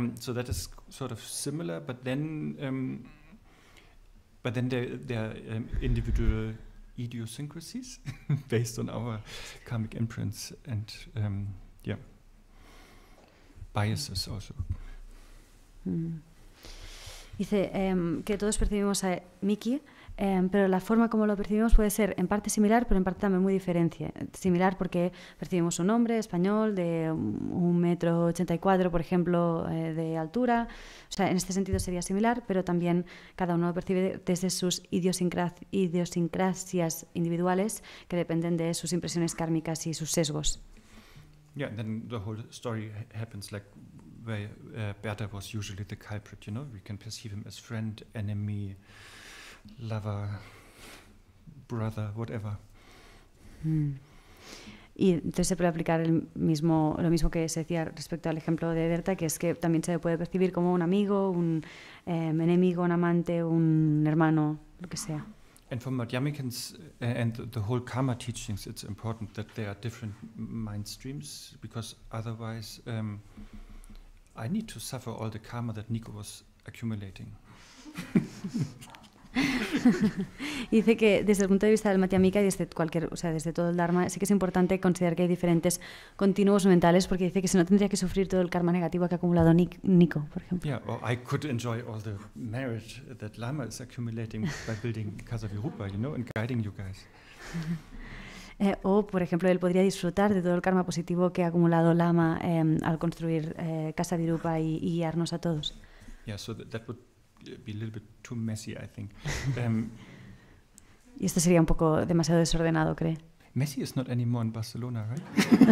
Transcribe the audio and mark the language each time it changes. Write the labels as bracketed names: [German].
[English] So that is sort of similar, but then there are individual idiosyncrasies based on our karmic imprints and biases also. [Spanish] Dice que todos percibimos a Mickey, pero la forma como lo percibimos puede ser en parte similar, pero en parte también muy diferente. Similar porque percibimos un hombre español de 1,84 m, por ejemplo, de altura. O sea, en este sentido sería similar, pero también cada uno lo percibe desde sus idiosincrasias individuales que dependen de sus impresiones kármicas y sus sesgos. [English] Yeah, and then the whole story happens like where Bertha was usually the culprit, we can perceive him as friend, enemy, lover, brother, whatever. [Spanish] Y entonces se puede aplicar lo mismo que se decía respecto al ejemplo de Berta, que es que también se puede percibir como un amigo, un enemigo, un amante, un hermano, lo que sea. [English] And for Madhyamikans and the whole karma teachings, it's important that there are different mind streams, because otherwise I need to suffer all the karma that Nico was accumulating. [Spanish] Y dice que desde el punto de vista del Madhyamika y desde desde todo el Dharma, sí que es importante considerar que hay diferentes continuos mentales, porque dice que si no tendría que sufrir todo el karma negativo que ha acumulado Nico, por ejemplo. [English] Yeah, or I could enjoy all the merit that Lama is accumulating by building Casa Virupa, and guiding you guys. [Spanish] O, por ejemplo, él podría disfrutar de todo el karma positivo que ha acumulado Lama al construir Casa Virupa y guiarnos a todos. [English] Yeah, so that would be a little bit too messy, I think. [Spanish] Y esto sería un poco demasiado desordenado, ¿cree? [English] Messi is not anymore in Barcelona, right?